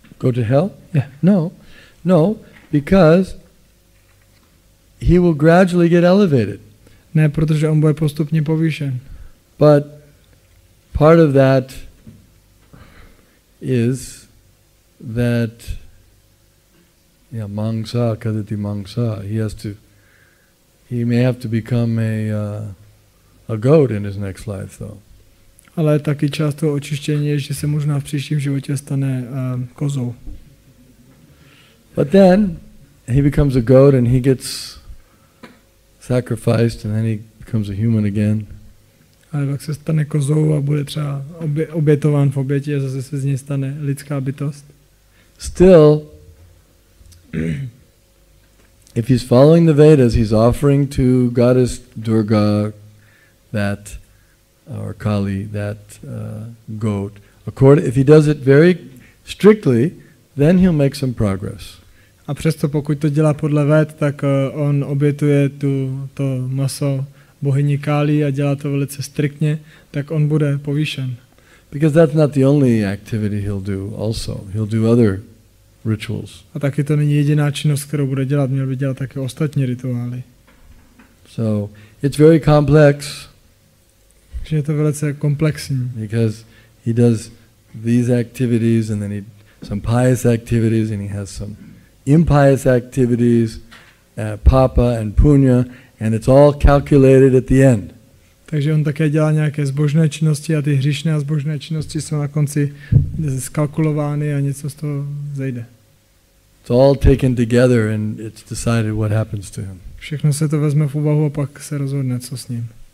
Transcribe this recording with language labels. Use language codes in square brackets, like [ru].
[en] Go to hell? Yeah. No, because he will gradually get elevated. [cs] Ne, protože on bude postupně povýšen. [en] But part of that is that [sa] mangsa kadati mangsa. [en] He may have to become a goat in his next life, though. [cs] Ale taky část toho očištění je, že se možná v příštím životě stane kozou. [en] But then he becomes a goat and he gets sacrificed and then he becomes a human again. [cs] Ale pak se stane kozou a bude třeba obětován v oběti a zase se z něj stane lidská bytost. [en] Still, if he's following the Vedas, he's offering to Goddess Durga that, or Kali, that goat. If he does it very strictly, then he'll make some progress. [cs] A přesto pokud to dělá podle Véd, tak on obětuje to maso bohyni Kali a dělá to velice striktně, tak on bude povýšen. [en] Because that's not the only activity he'll do also. He'll do other rituals. [cs] A taky to není jediná činnost, kterou bude dělat, měl by dělat taky ostatní rituály. [en] So it's very complex. [cs] Takže je to velice komplexní. [en] Because he does these activities and then he some pious activities and he has some impious activities, papa and punya, and it's all calculated at the end. [cs] Takže on také dělá nějaké zbožné činnosti a ty hříšné a zbožné činnosti jsou na konci zkalkulovány a něco z toho zejde. [en] It's all taken together and it's decided what happens to him. [cs] Všechno se to vezme v úvahu a pak se rozhodne, co s ním.